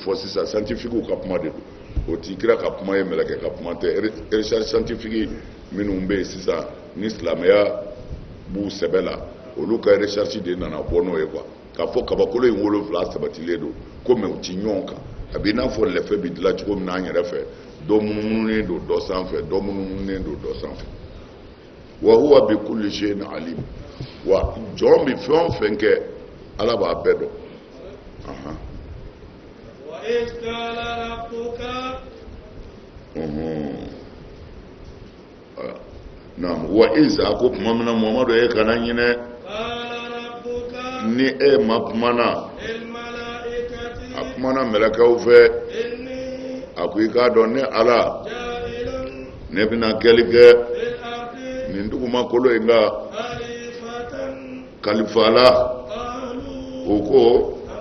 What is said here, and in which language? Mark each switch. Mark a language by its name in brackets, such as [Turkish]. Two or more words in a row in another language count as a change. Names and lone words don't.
[Bambara] fɔ sisan scientifique ka kuma de don o t'i kira ka kuma ye mɛlɛkɛ ka kuma tɛ [French] recherche scientifique [Bambara] minnu bɛ yen sisan ni silamɛya b'u sɛbɛ la olu ka recherche de nana bɔ n'o ye quoi k'a fɔ kabakolo in 7 sabatilen don ko mɛ u ti ɲɔgɔn kan a bɛ i n'a fɔ lɛfɛ bɛ dilan cogo min na an yɛrɛ fɛ dɔ munumununen don dɔ sanfɛ dɔ munumununen don dɔ sanfɛ [Arabic] وهو بكل شيء عليم [Bambara] wa jɔn bɛ fɛn o fɛn kɛ ala b'a bɛɛ dɔn [Arabic] وإذ قال ربك [Bambara] naam wa iz a ko tuma min na Muhamadu ye kana ɲinɛ ni e ma kumana a kumana mɛlɛkɛw fɛ a ko i k'a dɔn ne ala ne bɛna kɛli kɛ nin dugumakolo in ka kalifa la o ko